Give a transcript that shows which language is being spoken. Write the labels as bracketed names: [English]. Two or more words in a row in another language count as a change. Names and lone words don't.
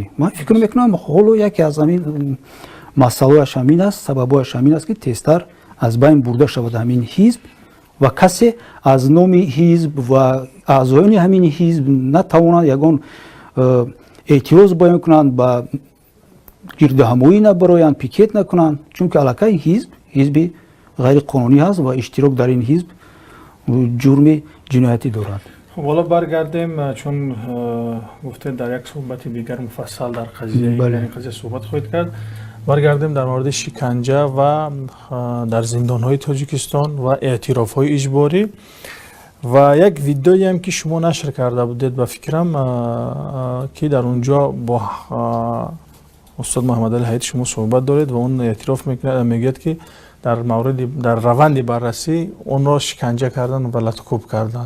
[Tajik] ман фикр мекунам ҳоло яке аз ҳамин масъалаҳояш ҳамин аст, сабабҳояш ҳамин аст ки тезтар аз байн бурда шавад ҳамин ҳизб ва касе аз номи ҳизб ва аъзоёни ҳамин ҳизб натавонанд ягон эътироз баён кунанд, ба гирдаҳамоӣ набароянд, пикет накунанд, чунки аллакай ҳизби ғайриқонунӣ ҳаст ва иштирок дар ин ҳизб ҷурми ҷиноятӣ дорад. [Persian] حالا برگردیم چون گفته در یک صحبت دیگر مفصل در قضیه صحبت خواهید کرد. برگردیم در مورد شکنجه و در زندان‌های تاجیکستان و اعتراف‌های اجباری و یک ویدئویی هم که شما نشر کرده بودید و فکرم که در اونجا با استاد محمدعلی حیت شما صحبت دارید و اون اعتراف میگید که در روند بررسی اون را شکنجه کردن و لطکوب کردن.